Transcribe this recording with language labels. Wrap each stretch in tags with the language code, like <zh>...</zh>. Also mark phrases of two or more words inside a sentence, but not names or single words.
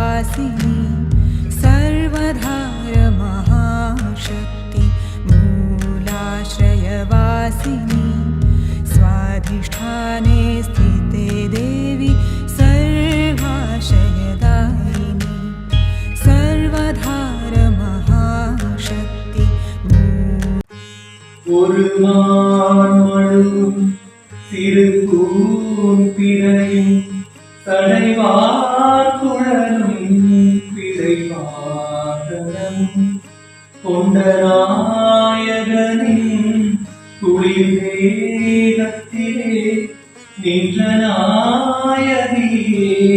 <sa>सर्वधारवासिनी सर्वधारमहाशक्ति मूलाश्रयवासिनी स्वाधिष्ठाने स्थिते देवी सर्वाशयदायिनी सर्वधारमहाशक्ति</sa> <ta>ஒரு மான்மழுவும் சிறு பூம்பிரையும் தடைவார் குழலும் பிழைவாகனம் கொண்ட நாயகனின் குளிர் தேகத்திலே நின்ற நாயகியே</ta>